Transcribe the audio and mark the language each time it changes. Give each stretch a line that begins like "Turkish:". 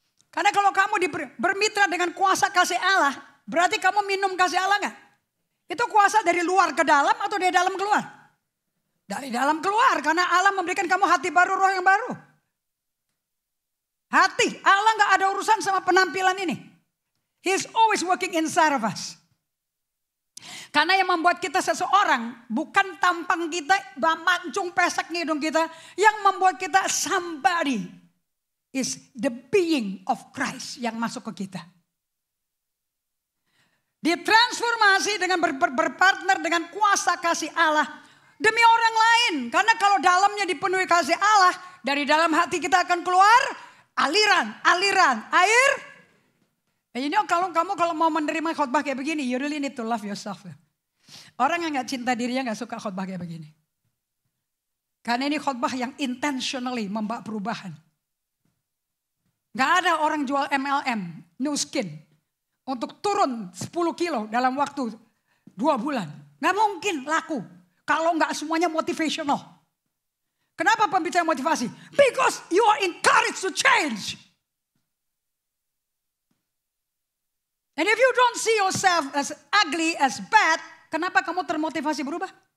Indonesian: Karena kalau kamu bermitra dengan kuasa kasih Allah, berarti kamu minum kasih Allah enggak? Itu kuasa dari luar ke dalam atau dari dalam keluar? Dari dalam keluar, karena Allah memberikan kamu hati baru, roh yang baru. Hati, Allah gak ada urusan sama penampilan ini.
English: He's always working inside of us.
Indonesian: Karena yang membuat kita seseorang, bukan tampang kita, mancung pesek hidung kita. Yang membuat kita
English: somebody is the being of Christ
Indonesian: yang masuk ke kita. Ditransformasi dengan berpartner dengan kuasa kasih Allah. Demi orang lain. Karena kalau dalamnya dipenuhi kasih Allah, dari dalam hati kita akan keluar aliran air. Ini kalau mau menerima khotbah kayak begini,
English: you really need to love yourself.
Indonesian: Orang yang gak cinta dirinya gak suka khotbah kayak begini. Karena ini khotbah yang intentionally membawa perubahan. Gak ada orang jual MLM, new skin, untuk turun 10 kilo dalam waktu 2 bulan. Gak mungkin laku. Kalau nggak semuanya motivational. Kenapa pembicara motivasi?
English: Because you are encouraged to change. And if you don't see yourself as ugly, as bad,
Indonesian: kenapa kamu termotivasi berubah?